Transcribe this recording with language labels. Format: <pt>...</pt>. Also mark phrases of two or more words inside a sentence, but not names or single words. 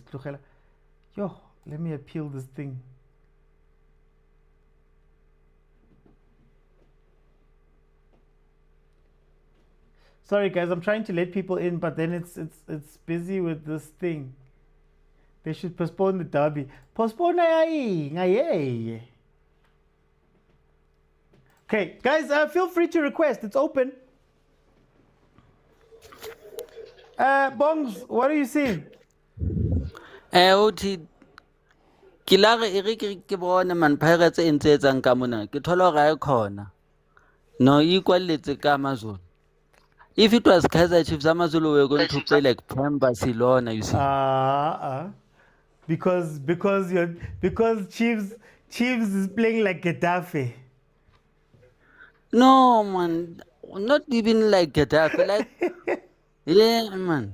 <en>Yo, let me appeal this thing. Sorry guys, I'm trying to let people in, but then it's busy with this thing. They should postpone the derby. Postpone aye. Okay, guys, feel free to request. It's open. Bongs, what are you seeing?</en> <st>Uthi kilare e re ke bona man Pirates e ntse etsang ka mona ke thola ga e khona no equaletse ka Amazulu.</st> <en>If it was Kaizer Chiefs, Amazulu were going to play like Prime Barcelona, you see. Because Chiefs is playing like Getafe. No man, not even like Getafe, like yeah man.</en>